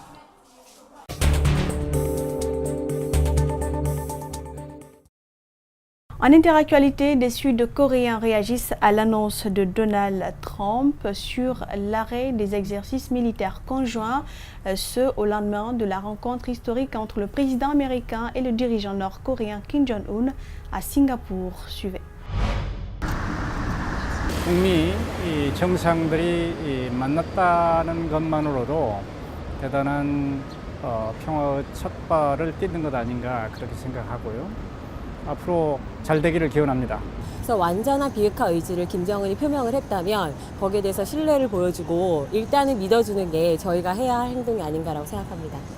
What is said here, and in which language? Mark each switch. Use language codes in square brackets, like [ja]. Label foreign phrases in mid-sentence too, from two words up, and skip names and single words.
[fr] En interactualité, des Sud-Coréens réagissent à l'annonce de Donald Trump sur l'arrêt des exercices militaires conjoints, ce au lendemain de la rencontre historique entre le président américain et le dirigeant nord-coréen Kim Jong-un à Singapour. Suivez. [ko] 북미 정상들이 만났다는 것만으로도 대단한 평화의 첫발을 띄는 것 아닌가 그렇게 생각하고요. 앞으로 잘 되기를 기원합니다. 그래서 완전한 비핵화 의지를 김정은이 표명을 했다면 거기에 대해서 신뢰를 보여주고 일단은 믿어주는 게 저희가 해야 할 행동이 아닌가라고 생각합니다.